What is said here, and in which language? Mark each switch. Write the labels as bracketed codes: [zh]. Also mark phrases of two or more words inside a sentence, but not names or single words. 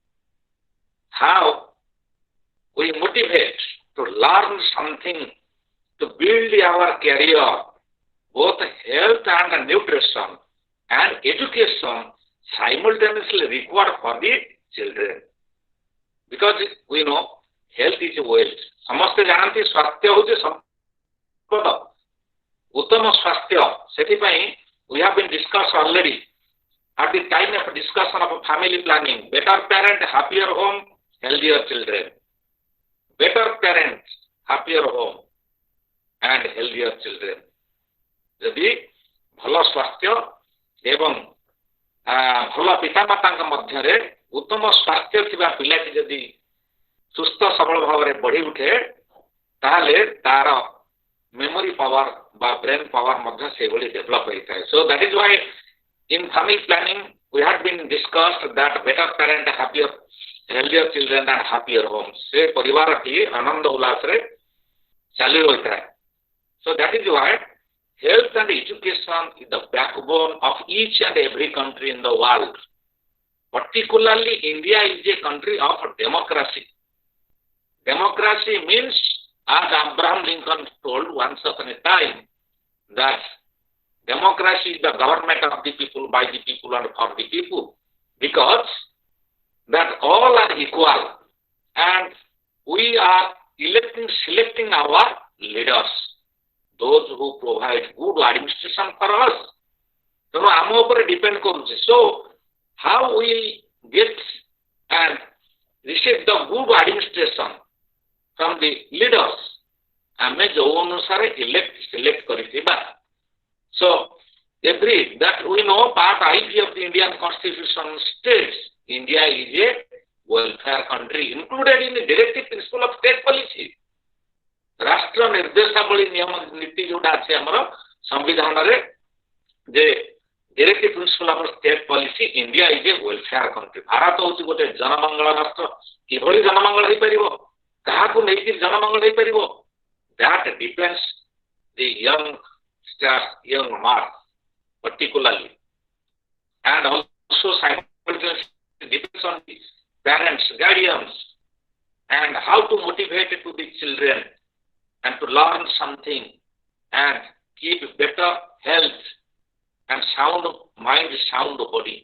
[en] How we motivate to learn something to build our career, both health and nutrition and education simultaneously required for the children. Because we know health is wealth. [or] ସମସ୍ତେ ଜାଣନ୍ତି ସ୍ୱାସ୍ଥ୍ୟ ହେଉଛି ସମ୍ପଦ, ଉତ୍ତମ ସ୍ୱାସ୍ଥ୍ୟ। [en] ସେଥିପାଇଁ we have been discussed already at the time of discussion of family planning. Better parent, happier home, healthier children. Better parent, happier home and healthier children. [or] ଯଦି ଭଲ ସ୍ୱାସ୍ଥ୍ୟ ଏବଂ ଭଲ ପିତାମାତାଙ୍କ ମଧ୍ୟରେ ଉତ୍ତମ ସ୍ୱାସ୍ଥ୍ୟ ଥିବା ପିଲାଟି ଯଦି ସୁସ୍ଥ ସବଳ ଭାବରେ ବଢି ଉଠେ ତାହେଲେ ତାର [en] memory power [or] বা [en] brain power [or] ମଧ୍ୟ ସେଭଳି develop ହେଇଥାଏ. [en] So that is why in family planning we had been discussed that better parent, happier, healthier children and happier homes. [or] ସେ ପରିବାରଟି ଆନନ୍ଦ ଉଲ୍ଲାସରେ ଚାଲି ରହିଥାଏ. [en] So that is why health and education is the backbone of each and every country in the world. Particularly India is a country of democracy. Democracy means, as Abraham Lincoln told once upon a time, that democracy is the government of the people, by the people and for the people, because that all are equal and we are selecting our leaders, those who provide good administration for us. [or] ତେଣୁ ଆମ ଉପରେ depend କରୁଛି. [en] So how we get and receive the good administration from the leaders, [or] ଆମେ ଯୋଉ ଅନୁସାରେ select କରିଥିବା. [en] So every that we know part IV of the Indian Constitution states India is a welfare country included in the directive principle of state policy. [or] ରାଷ୍ଟ୍ର ନିର୍ଦ୍ଦେଶାବଳୀ ନିୟମ ନୀତି ଯୋଉଟା ଅଛି ଆମର ସମ୍ବିଧାନରେ ଯେ [en] directive principle of state policy, India is a welfare country. [or] ଭାରତ ହେଉଛି ଗୋଟେ ଜନମଙ୍ଗଳ ରାଷ୍ଟ୍ର। କିଭଳି ଜନମଙ୍ଗଳ ହେଇପାରିବ, କାହାକୁ ନେଇକି ଜନମଙ୍ଗଳ ହେଇପାରିବ, [en] that depends the young mark particularly, and also simultaneously depends on the parents, guardians, and how to motivate it to the children and to learn something and keep better health and sound mind, sound body.